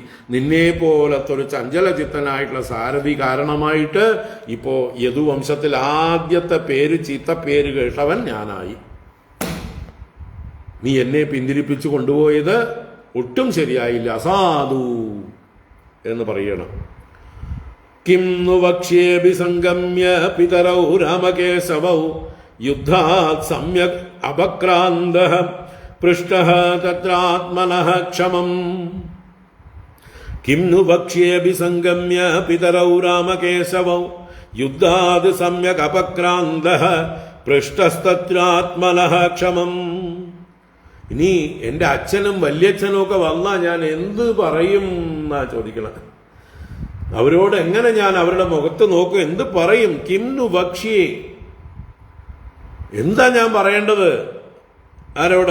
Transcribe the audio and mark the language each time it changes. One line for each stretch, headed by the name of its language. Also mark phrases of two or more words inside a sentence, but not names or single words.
Malayalam: നിന്നെ പോലത്തെ ഒരു ചഞ്ചലചിത്തനായിട്ടുള്ള സാരഥി കാരണമായിട്ട് ഇപ്പോ യദുവംശത്തിൽ ആദ്യത്തെ പേര്, ചീത്തപ്പേര് കേട്ടവൻ ഞാനായി. നീ എന്നെ പിന്തിരിപ്പിച്ചു കൊണ്ടുപോയത് ഒട്ടും ശരിയായില്ല, അസാധു എന്ന് പറയണം.
Sanskrit: കിം नु वक्ष्येऽपि संगम्य पितरौ रामकेशवौ युद्धात् सम्यक् अपक्रान्तः पृष्टः तत्रात्मनः क्षमम्. किं नु वक्ष्येऽपि संगम्य पितरौ रामकेशवौ युद्धात् सम्यक् अपक्रान्तः पृष्टस्तत्रात्मनः क्षमम्.
Malayalam: ഇനി എന്റെ അച്ഛനും വല്യച്ഛനും ഒക്കെ വന്നാ ഞാൻ എന്ത് പറയും എന്നാ ചോദിക്കണം. അവരോട് എങ്ങനെ ഞാൻ അവരുടെ മുഖത്ത് നോക്കും, എന്ത് പറയും?
Sanskrit: किंनु भक्ष्ये,
Malayalam: എന്താ ഞാൻ പറയേണ്ടത്? ആരോട്?